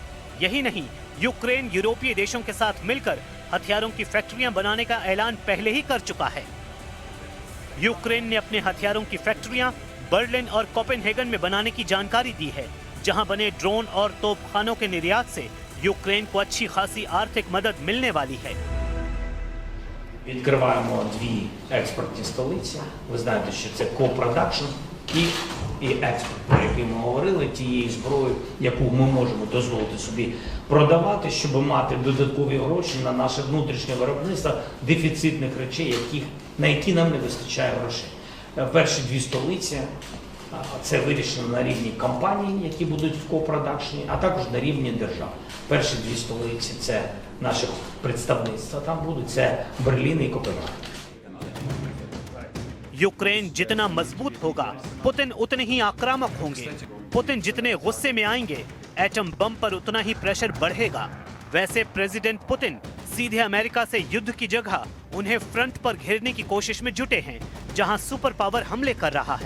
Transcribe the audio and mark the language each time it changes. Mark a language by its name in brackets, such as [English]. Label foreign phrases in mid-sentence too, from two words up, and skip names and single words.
[Hindi] यही नहीं, यूक्रेन यूरोपीय देशों के साथ मिलकर हथियारों की फैक्ट्रियां बनाने का ऐलान पहले ही कर चुका है। यूक्रेन ने अपने हथियारों की फैक्ट्रियां बर्लिन और कोपेनहेगन में बनाने की जानकारी दी है, जहां बने ड्रोन और तोपखानों के निर्यात से यूक्रेन को अच्छी खासी आर्थिक मदद मिलने वाली है। [Ukrainian] Відкриваємо дві експортні столиці. Ви знаєте, що це копродакшн і експорт, про який ми говорили, тієї зброї, яку ми можемо дозволити собі продавати, щоб мати додаткові гроші на наше внутрішнє виробництво дефіцитних речей, на які нам не вистачає грошей. Перші дві столиці – це вирішено на рівні компаній, які будуть в копродакшні, а також на рівні держав. Перші дві столиці – це наших представництва там будуть, це Берлін і Копенгаген. [Hindi] यूक्रेन जितना मजबूत होगा, पुतिन उतने ही आक्रामक होंगे। पुतिन जितने गुस्से में आएंगे, [English] atom bomb [Hindi] पर उतना ही प्रेशर बढ़ेगा। वैसे प्रेसिडेंट पुतिन सीधे अमेरिका से युद्ध की जगह उन्हें फ्रंट पर घेरने की कोशिश में जुटे हैं, जहां [English] super power [Hindi] हमले कर रहा है।